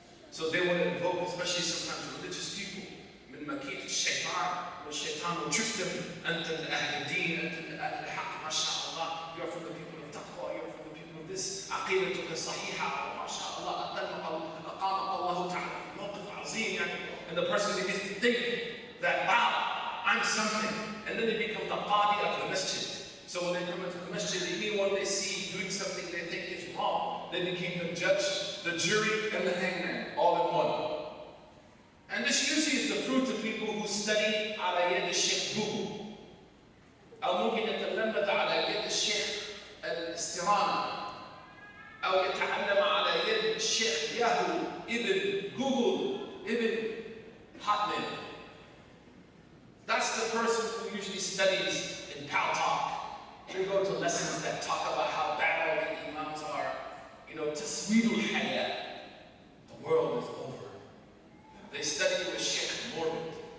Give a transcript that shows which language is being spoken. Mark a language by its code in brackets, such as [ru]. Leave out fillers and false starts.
[en] So they will invoke, especially sometimes religious people, [ar] من مكيد الشيطان, [en] والشيطان will trick them, [ar] أنت من أهل الدين, أنت من أهل الحق, ما شاء الله, [en] you're from the people of taqwa, you're from the people of this, [ar] عقيدتك صحيحة, ما شاء الله, أقامك الله تعالى في موقف عظيم, [en] and the person begins to think that, wow, I'm something, and then they become the qadi of the masjid. So when they come into the masjid, anyone they see doing something they think is wrong, they became the judge, the jury, and the hangman, all in one. And this usually is the fruit of people who study [ar] على يد الشيخ [en] Google. [ar] أو ممكن يتلمذ على يد الشيخ الاسترانة. أو يتعلم على يد الشيخ ياهو ابن Google ابن Hotmail. [en] That's the person who usually studies in Paltalk. They go to lessons that talk about how bad all the Imams are. You know, tasweedul hayat. The world is over. They study with Sheikh Morbid.